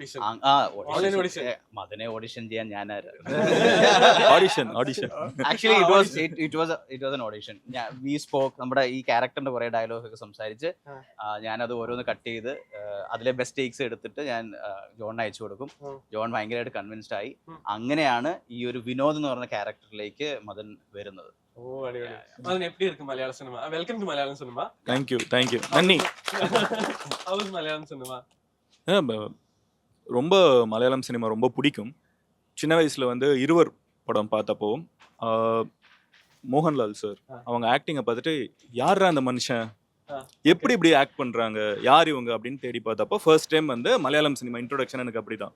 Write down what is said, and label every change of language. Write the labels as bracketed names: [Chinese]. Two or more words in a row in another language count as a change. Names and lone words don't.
[Malayalam] മദനെ ഓഡിഷൻ ചെയ്യാൻ [English] actually it was an audition. we spoke. [Malayalam] നമ്മുടെ ഈ ക്യാരക്ടറിന്റെ കുറെ ഡയലോഗ് ഒക്കെ സംസാരിച്ച് ഞാനത് ഓരോന്ന് കട്ട് ചെയ്ത് അതിലെ [English] best takes [Malayalam] എടുത്തിട്ട് ഞാൻ ജോണിന് അയച്ചു കൊടുക്കും. ജോൺ ഭയങ്കരമായിട്ട് കൺവിൻസ്ഡ് ആയി. അങ്ങനെയാണ് ഈ ഒരു വിനോദ് എന്ന് പറഞ്ഞ ക്യാരക്ടറിലേക്ക് മദൻ വരുന്നത്. [Tamil] எப்படி இருக்கு மலையாள சினிமா? [English] welcome to [Tamil] மலையாளம் சினிமா. [English] Thank you [Tamil] நன்றி. [English] How is மலையாளம் சினிமா? [Tamil] ரொம்ப மலையாளம் சினிமா ரொம்ப பிடிக்கும். சின்ன வயசுல வந்து இருவர் படம் பார்த்தப்போ மோகன்லால் சார் அவங்க ஆக்டிங்கை பார்த்துட்டு யாரா அந்த மனுஷன், எப்படி இப்படி ஆக்ட் பண்றாங்க, யார் இவங்க அப்படின்னு தேடி பார்த்தப்போ [English] first time [Tamil] வந்து மலையாளம் சினிமா இன்ட்ரோடக்ஷன் எனக்கு அப்படிதான்.